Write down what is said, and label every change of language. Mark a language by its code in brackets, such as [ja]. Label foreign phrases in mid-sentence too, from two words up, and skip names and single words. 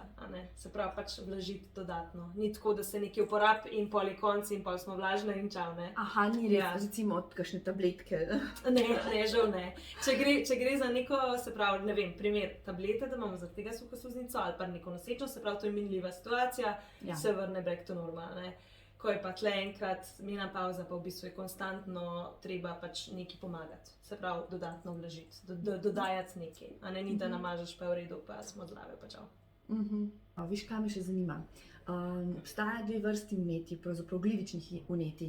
[sl] Se pravi, pač vlažiti dodatno. Ni tako, da se nekaj uporabi in pol je konc in pol smo vlažne in čau, ne. Aha, ni res, recimo od kakšne tabletke. Ne, žal ne. Če gre za neko, se pravi, ne vem, primer tablete, da imamo zaradi tega suho sluznico ali pa neko nosečnost, se pravi, to je minljiva situacija, se vrne [en] back to normal, [sl] ne. Ko je pa tle enkrat menopauza, pa v bistvu je konstantno treba pač nekaj pomagati. Se pravi, dodatno vložiti, dodajati nekaj. A ne ni, da namažeš pa v redu, pa smo zdrave, pa čau. Viš, kaj me še zanima? Obstaja dve vrsti vnetij, pravzaprav glivičnih vnetij.